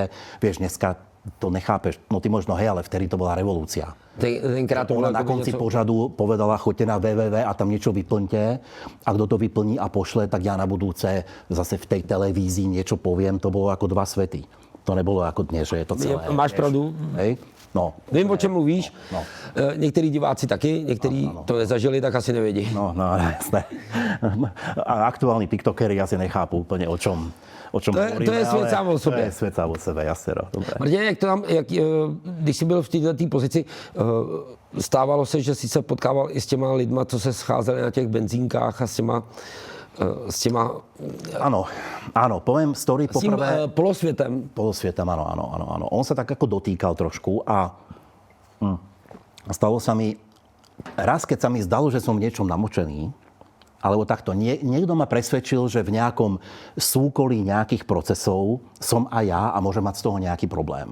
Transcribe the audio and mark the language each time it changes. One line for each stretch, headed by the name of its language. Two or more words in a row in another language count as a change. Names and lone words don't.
Slovak: Vieš, dneska to nechápeš, no ty možno hej, ale vtedy to bola revolúcia.
Czech: Tenkrát to
Slovak: ona na konci pořadu povedala, choďte na www a tam niečo vyplňte a kto to vyplní a pošle, tak ja na budúce zase v tej televízii niečo poviem. To bolo ako dva svety. To nebolo ako dnes, že je to celé. Máš pravdu. Hej? No.
Czech: Vím, o čem mluvíš. No. Některý diváci taky, některý to nezažili, tak asi nevědí.
Slovak: No, jasné.
Czech: A aktuální tiktokery asi nechápu úplně,
Slovak: o čom hovoríme.
Czech: To je svět sám o sobě. To je svět sám o sebe, jasně.
Slovak: Dobré.
Czech: Martin, když jsi byl v této pozici, stávalo se, že jsi se potkával i s těma lidma, co se scházeli na těch benzínkách a s těma...
Slovak: Áno,
Czech: poviem story poprvé... polosvětem.
Slovak: Polosvietem, áno. On sa tak ako dotýkal trošku a stalo sa mi, raz keď sa mi zdalo, že som v niečom namočený, alebo takto, niekto ma presvedčil, že v nejakom súkolí nejakých procesov som aj ja a môžem mať z toho nejaký problém.